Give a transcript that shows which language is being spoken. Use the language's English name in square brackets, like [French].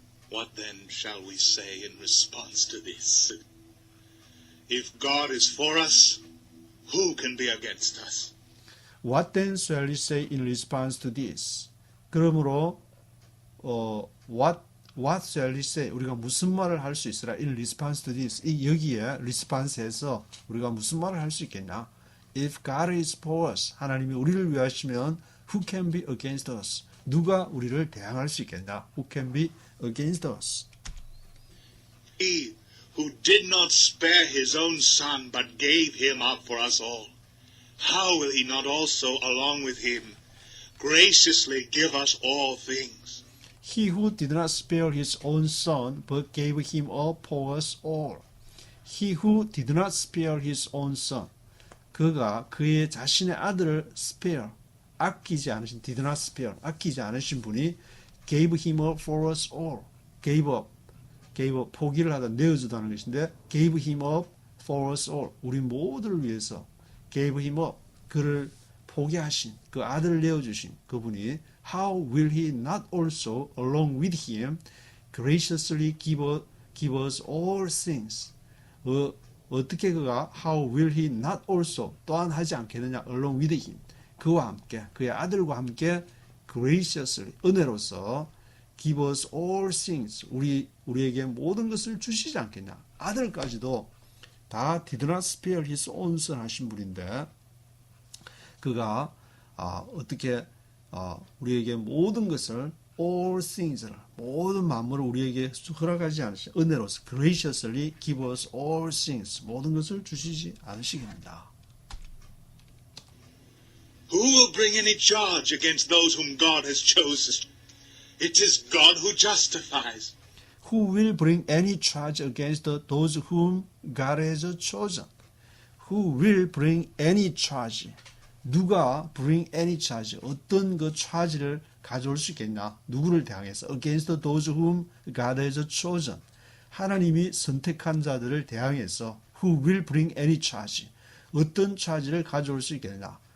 [English] What then shall we say in response to this? If God is for us, who can be against us? What then shall we say in response to this? [Korean] 그러므로 [English] what shall we say? [Korean] 우리가 무슨 말을 할 수 있으라? [English] In response to this. [Korean] 이 여기에 response에서 우리가 무슨 말을 할 수 있겠냐? [English] If God is for us, [Korean] 하나님이 우리를 위하시면 [English] who can be against us? [Korean] 누가 우리를 대항할 수 있겠냐? [English] Who can be against us? He who did not spare his own son, but gave him up for us all, how will he not also, along with him, graciously give us all things? He who did not spare his own son, but gave him up for us all. He who did not spare his own son. [Korean] 그가 그의 자신의 아들을 spare, 아끼지 않으신, did not spare, 아끼지 않으신 분이 [English] gave him up for us all. [Korean] gave up, 포기를 하다 내어주다는 것인데 [English] gave him up for us all. [Korean] 우리 모두를 위해서 [English] gave him up, [Korean] 그를 포기하신, 그 아들을 내어주신 그분이 [English] how will he not also along with him graciously give us all things? [Korean] 어떻게 그가 [English] how will he not also [Korean] 또한 하지 않겠느냐 [English] along with him, [Korean] 그와 함께 그의 아들과 함께 graciously 은혜로서 [English] give us all things, [Korean] 우리에게 모든 것을 주시지 않겠냐. 아들까지도 다 [English] did not spare his own son [Korean] 하신 분인데 그가 어떻게 우리에게 모든 것을 all things를 모든 만물을 우리에게 허락하지 않으시 은혜로서 [English] graciously give us all things [Korean] 모든 것을 주시지 않으시겠습니다. [English] Who will bring any charge against those whom God has chosen? It is God who justifies. Who will bring any charge against those whom God has chosen? Who will bring any charge? [Korean] 누가 [English] bring any charge? [Korean] 어떤 그 charge를 가져올 수 있겠냐? 누구를 대항해서? [English] Against those whom God has chosen. [Korean] 하나님이 선택한 자들을 대항해서 [English] Who will bring any charge? [Korean] 어떤 charge를 가져올 수 있겠냐?